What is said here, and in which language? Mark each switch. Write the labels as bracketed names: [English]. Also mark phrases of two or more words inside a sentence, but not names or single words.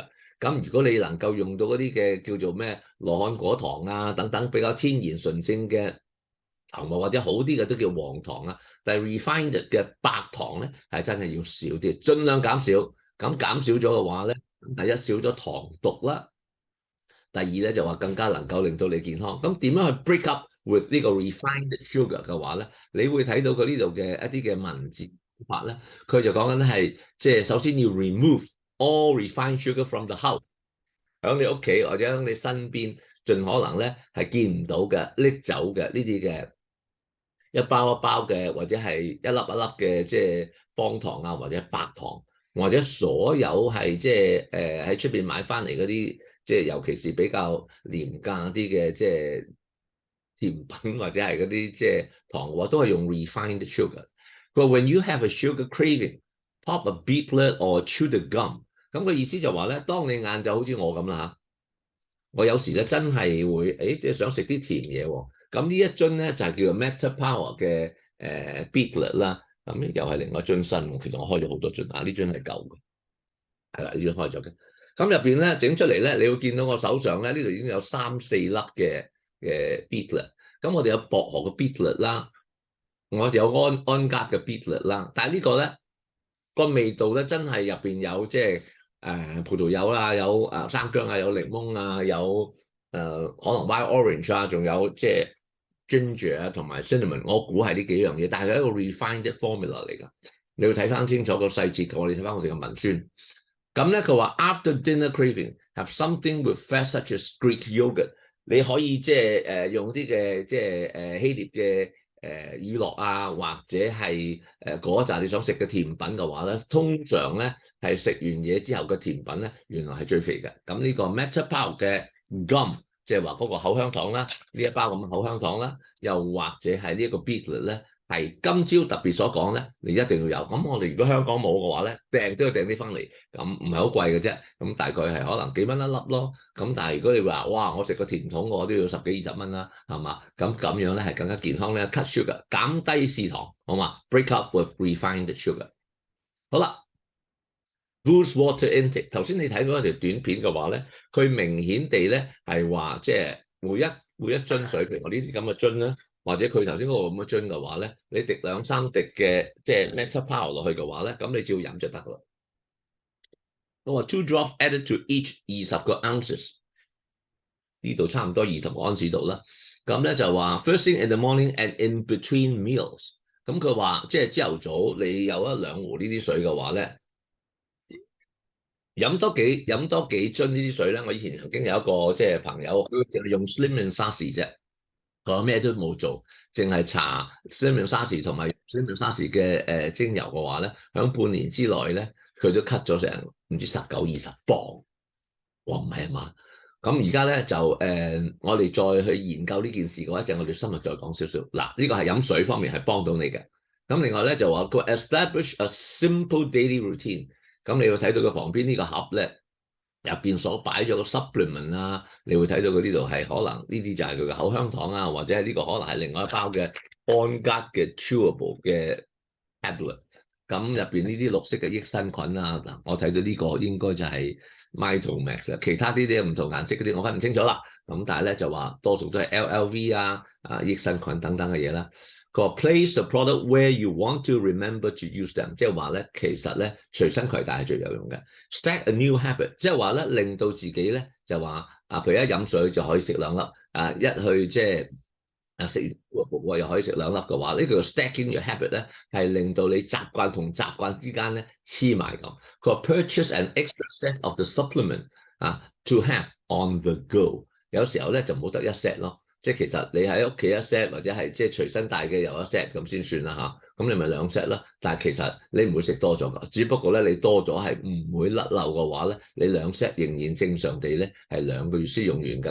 [Cantonese] 咁如果你能夠用到嗰啲嘅叫做咩羅漢果糖啊等等比較天然純正嘅糖或者好啲嘅都叫黃糖啊，但係 refined 嘅白糖咧係真係要少啲，盡量減少。咁減少咗嘅話咧，第一少咗糖毒啦，第二咧就話更加能夠令到你健康。咁點樣去 [English] break up with [Cantonese] 呢個 refined sugar 嘅話咧，你會睇到佢呢度嘅一啲嘅文字法咧，佢就講緊係即係首先要 [English] remove all refined sugar from the house， [Cantonese] 喺你屋企或者喺你身邊，盡可能咧係見唔到嘅拎走嘅呢啲嘅一包一包嘅或者係一粒一粒嘅即係方糖啊或者白糖。或者所有係即係喺出邊買翻嚟嗰啲，即係尤其是比較廉價啲嘅即係甜品或者係嗰啲即係糖嘅話，都係用 refined sugar。佢話 [English] When you have a sugar craving, pop a beetlet or chew the gum。 [Cantonese] 咁個意思就話咧，當你晏晝好似我咁啦嚇，我有時咧真係會即係想食啲甜嘢喎。咁呢一樽咧就係叫做 Meta Power 嘅beetlet 啦。咁又係另外一樽新，其實我開咗好多樽，呢樽係舊嘅，係啦，呢樽開咗嘅。咁入邊咧整出嚟咧，你會見到我手上咧呢度已經有3、4粒嘅beetlet。咁我哋有薄荷嘅 beetlet 啦，我哋有安格嘅 beetlet 啦。但係呢個咧個味道咧真係入邊有即係葡萄柚啦，有生薑啊，有檸檬啊，有可能 [English] wild orange [Cantonese] 啊，仲有即係ginger 啊同埋 cinnamon， 我估係呢幾樣嘢，但係係一個 [English] refined formula [Cantonese] 嚟㗎。你要睇翻清楚個細節，我哋睇翻我哋嘅文宣。咁咧佢話 [English] after dinner craving have something with fat such as Greek yogurt， [Cantonese] 你可以即係用啲嘅即係希臘嘅乳酪啊，或者係嗰扎你想食嘅甜品嘅話咧，通常咧係食完嘢之後嘅甜品咧，原來係最肥嘅。咁呢個 Meta Power 嘅 gum，即係話嗰個口香糖啦，呢一包咁嘅口香糖啦，又或者係呢一個 beetlet 咧，係今朝特別所講咧，你一定要有。咁我哋如果香港冇嘅話咧，訂都要訂啲翻嚟，咁唔係好貴嘅啫。咁大概係可能幾蚊一粒咯。咁但係如果你話哇，我食個甜筒我都要10幾20蚊啦，係嘛？咁樣咧係更加健康咧 ， [English] cut sugar [Cantonese] 減低視糖，好嘛 ？ [English] Break up with refined sugar。 [Cantonese] 好啦。 [English] Boost water intake。 [Cantonese] 頭先你睇嗰條短片嘅話咧，佢明顯地咧係話，即係每一樽水，譬如我呢啲咁嘅樽咧，或者佢頭先嗰個咁嘅樽嘅話咧，你滴2、3滴嘅即係 Meta Power 落去嘅話咧，咁你只要飲就得噶啦。我話 [English] 2 drops added to each 20個 ounces， [Cantonese] 呢度差唔多20個安士度啦。咁咧就話 [English] first thing in the morning and in between meals。 [Cantonese] 咁佢話即係朝頭早你有1、2壺呢啲水嘅話咧。飲多幾樽呢啲水咧，我以前曾經有一個即係朋友，佢淨係用 Slim and Sassy 啫，佢咩都冇做，淨係搽 Slim and Sassy 同埋 Slim and Sassy 嘅精油嘅話咧，響半年之內咧，佢都 cut 咗成唔知19、20磅，哇唔係啊嘛！咁而家咧就我哋再去研究呢件事嘅話，一陣我哋深入再講少少。嗱，呢個係飲水方面係幫到你嘅。咁另外咧就話佢 [English] establish a simple daily routine。 [Cantonese] 咁你會睇到佢旁邊呢個盒咧，入邊所擺咗個 supplement 啊，你會睇到佢呢度係可能呢啲就係佢嘅口香糖啊，或者係呢個可能係另外一包嘅安格嘅 chewable 嘅 tablet。咁入邊呢啲綠色嘅益生菌啊，嗱我睇到呢個應該就係 Mytomax， 其他呢啲唔同顏色嗰啲我分唔清楚啦。咁但係咧就話多數都係 LLV 啊、益生菌等等嘅嘢啦。 [English] 個 place the product where you want to remember to use them， [Cantonese] 即係話咧，其實咧隨身攜帶係最有用嘅。 [English] Start a new habit， [Cantonese] 即係話咧令到自己咧就話譬如一飲水就可以食2粒，一去即係食完又可以食2粒嘅話，呢個 [English] stacking your habit [Cantonese] 咧係令到你習慣同習慣之間咧黐埋咁。佢話 [English] purchase an extra set of the supplement to have on the go。 [Cantonese] 有時候咧就冇得一 set 咯，即係其實你喺屋企一 set 或者係即係隨身帶嘅又一 set 咁先算啦嚇。咁你咪2 set 啦，但係其實你唔會食多咗㗎，只不過咧你多咗係唔會甩漏嘅話咧，你2 set 仍然正常地咧係2個月先用完㗎。